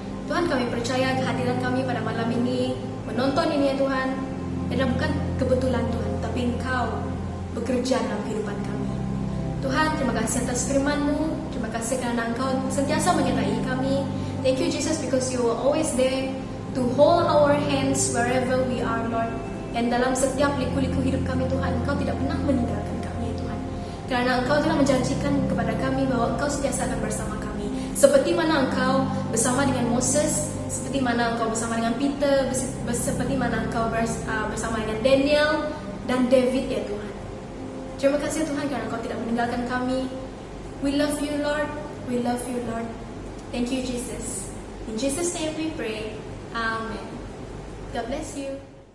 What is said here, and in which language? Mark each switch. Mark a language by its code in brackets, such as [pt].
[ms] Tuhan, kami percaya kehadiran kami pada malam ini, menonton ini ya Tuhan, adalah bukan kebetulan Tuhan, tapi Engkau bekerja dalam kehidupan kami. Tuhan, terima kasih atas firman-Mu, terima kasih karena Engkau sentiasa menyertai kami. [en] Thank you Jesus, because you are always there to hold our hands wherever we are, Lord. [ms] Dan dalam setiap liku-liku hidup kami Tuhan, Engkau tidak pernah meninggalkan kami Tuhan. Karena Engkau telah menjanjikan kepada kami bahwa Engkau sentiasa akan bersama kami. Seperti mana Engkau bersama dengan Moses, seperti mana Engkau bersama dengan Peter, seperti mana Engkau bersama dengan Daniel dan David ya Tuhan. Terima kasih Tuhan karena Engkau tidak meninggalkan kami. [en] We love you Lord, we love you Lord. Thank you Jesus. In Jesus' name we pray. Amen. God bless you.